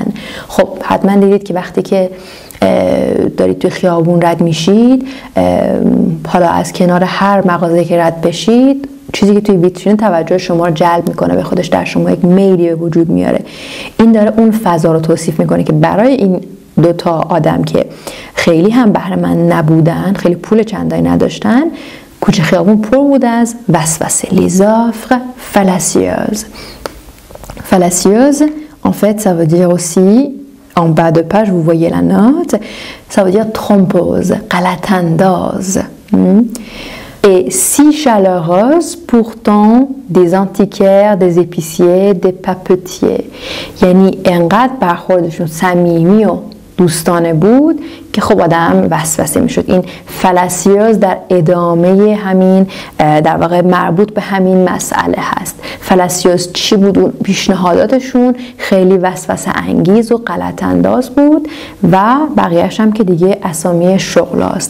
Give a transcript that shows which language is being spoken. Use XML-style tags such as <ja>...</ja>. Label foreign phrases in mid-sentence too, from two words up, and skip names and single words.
<fa>خب حتما دیدید که وقتی که دارید توی خیابون رد میشید، حالا از کنار هر مغازه که رد بشید چیزی که توی ویترین توجه شما رو جلب میکنه به خودش، در شما یک میلی به وجود میاره. این داره اون فضا رو توصیف میکنه که برای این دوتا آدم که خیلی هم بهره‌مند نبودن، خیلی پول چندانی نداشتن، کوچه خیابون پر بود از وسوسه.</fa> <fr>Les offres fallacieuses. Fallacieuses, en fait, ça veut dire aussi, en bas de page, vous voyez la note, ça veut dire trompeuse,</fr> <fa>غلط انداز.</fa> <fr>Et si chaleureuse, pourtant des antiquaires, des épiciers, des papetiers.</fr> <fa>یعنی انقدر برخوردشون صمیمی و دوستانه بود که خب آدم وسوسه میشد. این فلاسیوز در ادامه همین، در واقع مربوط به همین مسئله هست. فلاسیوز چی بود؟ اون پیشنهاداتشون خیلی وسوسه انگیز و غلط انداز بود و بقیه‌اش هم که دیگه اسامی شغلاست.</fa>